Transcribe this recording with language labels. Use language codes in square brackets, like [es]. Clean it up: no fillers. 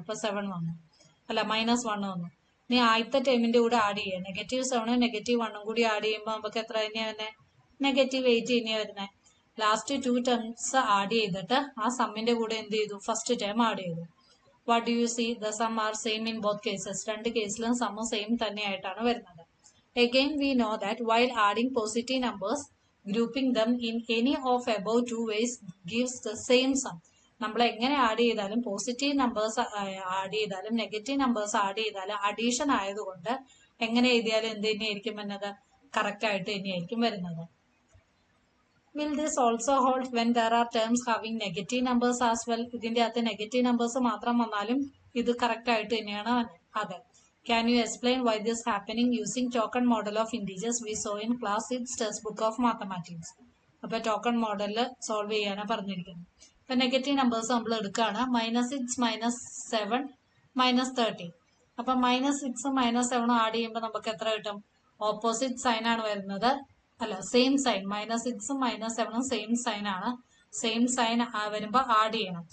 [ml] അപ്പൊ 7 വന്നു, അല്ല -1 വന്നു. ഇനി ആദ്യത്തെ ടേമിന്റെ കൂടെ ആഡ് ചെയ്യുക. -7ഉം -1ഉം കൂടി ആഡ് ചെയ്യുമ്പോൾ നമുക്ക് എത്ര തന്നെയാണ്? -8 തന്നെയാണ് വരുന്നത്. ലാസ്റ്റ് 2 ടേംസ് ആഡ് ചെയ്തിട്ട് ആ സമ്മിന്റെ കൂടെ എന്ത് ചെയ്തു, ഫസ്റ്റ് ടേം ആഡ് ചെയ്തു. [en] What do you see, the sum are same in both cases. [ml] രണ്ട് കേസിലും സമ്മ് സെയിം തന്നെയായിട്ടാണ് വരുന്നത്. [en] Again we know that while adding positive numbers, grouping them in any of above two ways gives the same sum. [ml] നമ്മൾ എങ്ങനെ add ചെയ്താലും positive numbers add ചെയ്താലും negative numbers add ചെയ്താലും addition ആയതുകൊണ്ട് എങ്ങനെ എഴുതിയാലും എന്ത് തന്നെയായിരിക്കും വരുന്നത്, കറക്റ്റ് ആയിട്ട് തന്നെയായിരിക്കും വരുന്നത്. [en] Will this also hold when there are terms having negative numbers as well? [ml] ഇതിന്റെ അകത്ത് നെഗറ്റീവ് നമ്പേഴ്സ് മാത്രം വന്നാലും ഇത് കറക്റ്റ് ആയിട്ട് തന്നെയാണ്. അതെ. [en] Can you explain why this happening using token model of integers we saw in class 6 textbook of mathematics? [ml] അപ്പൊ token മോഡലിൽ സോൾവ് ചെയ്യാനാണ് പറഞ്ഞിരിക്കുന്നത്. ഇപ്പൊ നെഗറ്റീവ് നമ്പേഴ്സ് നമ്മൾ എടുക്കുകയാണ്. -6, -7, -13. അപ്പൊ -6 -7 ആഡ് ചെയ്യുമ്പോൾ നമുക്ക് എത്ര കിട്ടും, ഓപ്പോസിറ്റ് സൈൻ ആണ് വരുന്നത്, അല്ല സെയിം സൈൻ. -6 -7 സെയിം സൈൻ ആണ്. സെയിം സൈൻ വരുമ്പോൾ ആഡ് ചെയ്യണം.